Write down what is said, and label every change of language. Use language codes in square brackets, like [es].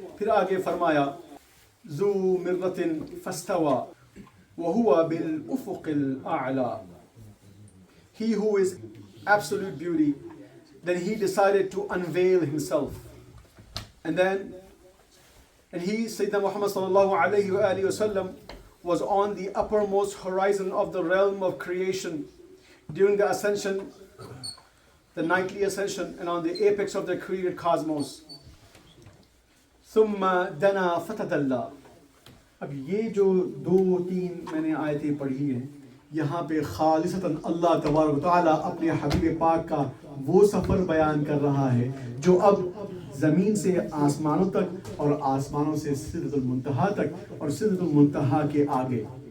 [ur] پھر آگے فرمایا [ar] ذو مرة فاستوى وهو بالأفق الأعلى. [en] He who is absolute beauty, then he decided to unveil himself. And then And he, Sayyidina Muhammad sallallahu alayhi wa alihi wasallam, was on the uppermost horizon of the realm of creation during the ascension, the nightly ascension, and on the apex of the created cosmos. [ar] ثم دنا فتدلى. [ur] اب یہ جو 2-3 میں نے آیتیں پڑھی ہیں، یہاں پہ خالصتاً اللہ تبارک و تعالیٰ اپنے حبیب پاک کا وہ سفر بیان کر رہا ہے جو اب زمین سے آسمانوں تک اور آسمانوں سے سدرۃ المنتہا تک اور سدرۃ المنتہا کے آگے.